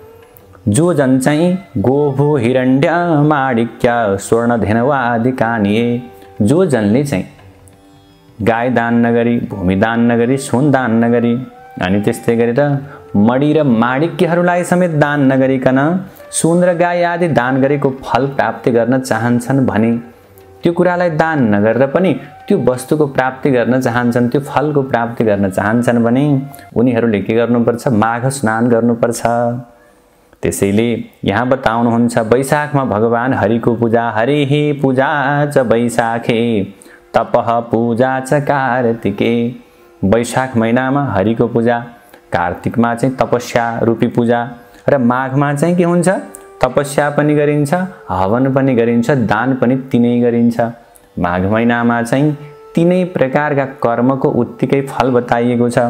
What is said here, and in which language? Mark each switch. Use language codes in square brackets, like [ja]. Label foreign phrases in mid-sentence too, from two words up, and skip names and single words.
[ne] जो जन चाहिँ [sa] गोभो हिरण्य माणिक्य स्वर्ण धेनवादि कानिए, [ne] जो जनले चाहिँ गाई दान नगरी, भूमि दान नगरी, सुन दान नगरी अनि त्यस्तै गरेर मणि र माणिक्यहरूलाई समेत दान नगरिकन सुन र गाई आदि दान गरेको फल प्राप्ति गर्न चाहन्छन् भने त्यो कुरालाई दान नगरेर पनि त्यो वस्तुको प्राप्ति गर्न चाहन्छन्, त्यो फलको प्राप्ति गर्न चाहन्छन् भने उनीहरूले के गर्नुपर्छ, माघ स्नान गर्नुपर्छ। त्यसैले यहाँ बताउनुहुन्छ वैशाखमा भगवान हरिको पूजा, [sa] हरिहि पूजा च वैशाखे तपः पूजा च कार्तिके। [ne] वैशाख महिनामा हरिको पूजा, कार्तिकमा चाहिँ तपस्या रूपी पूजा र माघमा चाहिँ के हुन्छ, तपस्या पनि गरिन्छ, हवन पनि गरिन्छ, दान पनि तिनै गरिन्छ। माघ महिनामा चाहिँ तिनै प्रकारका कर्मको उत्तिकै फल बताइएको छ।